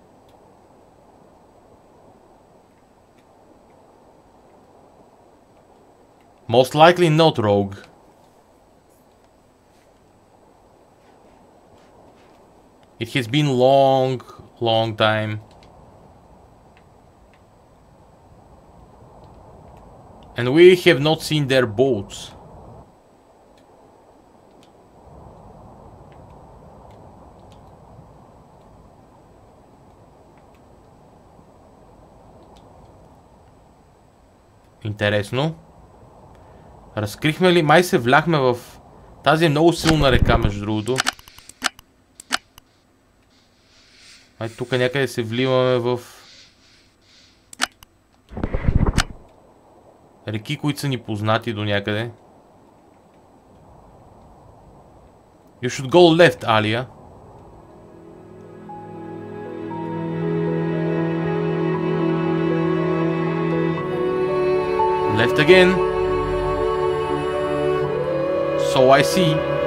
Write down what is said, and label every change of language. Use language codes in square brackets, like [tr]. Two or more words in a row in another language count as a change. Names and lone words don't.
[en] Most likely not, rogue. It has been long time. And we have not seen their boats. [bg] Интересно. Разкрихме ли? Май се вляхме в... Тази е много силна река, между другото. Ай, тук някъде се вливаме в... реки, които са ни познати до някъде. [en] You should go left, Alia. Left again. So I see.